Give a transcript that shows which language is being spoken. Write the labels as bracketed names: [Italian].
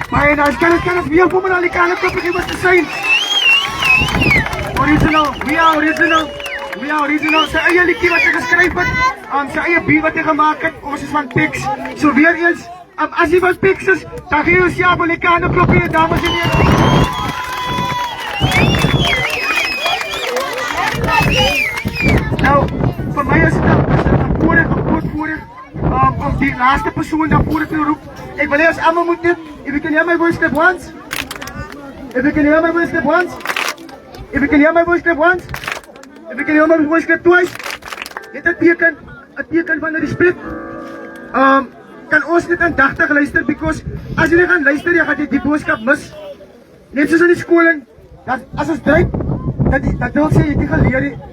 [English] Maar nou, kan het weer voor me naar die kamer komen, ik moet zijn. Original, we are original. [Afrikaans] Sy eie liedjie wat sy geskryf het. sy eie beat wat hy gemaak het, ons is van Pix. So weer eens, as jy van Pix is, dan gee jy jouself 'n lekker hande klopie, dames en heren. Nou, vir my is dit 'n voorreg, 'n groot voorreg, om die laaste persoon na vore te roep. Ek wil hê as almal moet net, [English] if you can hear my voice, clap once. If you can hear my voice, clap once. If you can hear my voice, clap once. If you can hear my voice, clap twice. [Afrikaans] Dit 'n teken van respek. Kan ons net aandagtig luister, because as jy nie gaan luister, jy gaan die boodskap mis. Net soos in die skoling, dat as ons dryf, dat wil sê jy het nie geleer nie.